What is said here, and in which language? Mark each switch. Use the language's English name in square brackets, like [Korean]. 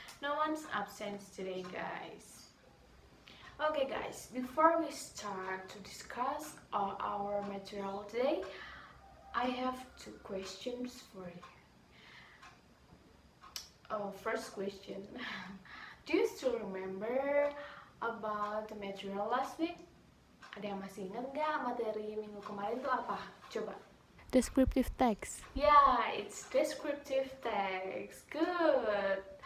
[English] No one's absent today, guys. Okay, guys, before we start to discuss our material today, I have two questions for you. First question. Do you still remember about the material last week? [Indonesian] Ada yang masih ingat nggak materi minggu kemarin itu apa? Coba. [English] Descriptive text. Yeah, it's descriptive text. Good.